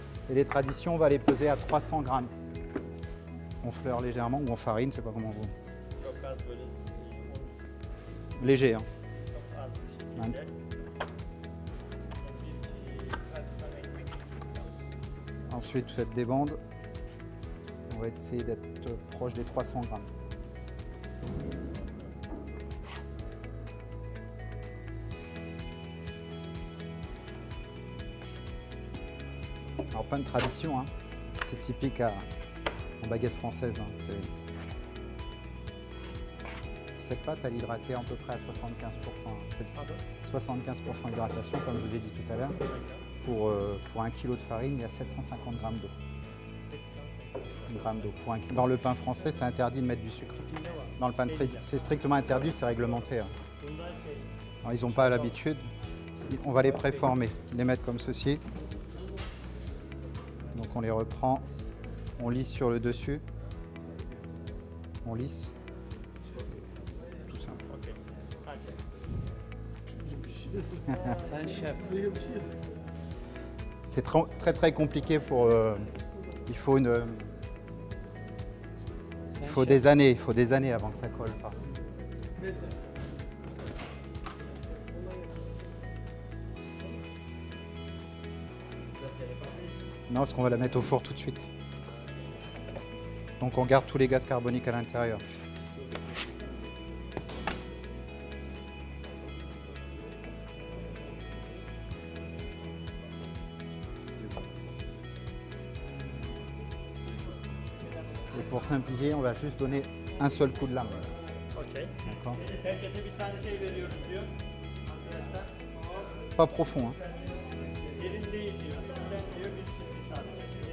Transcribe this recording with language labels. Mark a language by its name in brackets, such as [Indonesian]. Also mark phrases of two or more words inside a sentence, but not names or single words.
[French] Et les traditions, on va les peser à 300 grammes. On fleure légèrement ou on farine, je ne sais pas comment vous. [Turkish] Çok az böyle [French] Léger, hein. [Turkish] çok az bir şekilde. Ben- Bir tradisyon ekmek küçük. [French] Ensuite, vous faites des bandes. On va essayer d'être proche des 300 grammes. Alors, pain de tradition, hein. C'est typique en baguette française. Hein. Cette pâte, elle est hydratée à peu près à 75%. Hein. Celle-ci. Pardon? 75% d'hydratation, comme je vous ai dit tout à l'heure. Pour 1 kg de farine, il y a 750 grammes d'eau. 80. Grammes d'eau. Dans le pain français, c'est interdit de mettre du sucre. Dans le pain de c'est strictement interdit, c'est réglementé. Hein. [Turkish] Bundan şey, [French] Alors, ils n'ont pas l'habitude. On va les préformer, les mettre comme ceci. Donc on les reprend, on lisse sur le dessus. On lisse. Tout simple. [Turkish] okey. Sadece. Sen şef böyle bir şey yok. [French] C'est très très compliqué pour. Il faut des années avant que ça colle pas. [Turkish] Neyse. [French] Non, parce qu'on va la mettre au four tout de suite. Donc on garde tous les gaz carboniques à l'intérieur. Et pour simplifier, on va juste donner un seul coup de lame. [Turkish] Okey. [French] D'accord. [Turkish] Herkese bir tane şey veriyoruz diyor. Arkadaşlar. [French] Pas profond. Hein. [Turkish] Derin değil diyor. Üstten diyor bir çizgi sadece.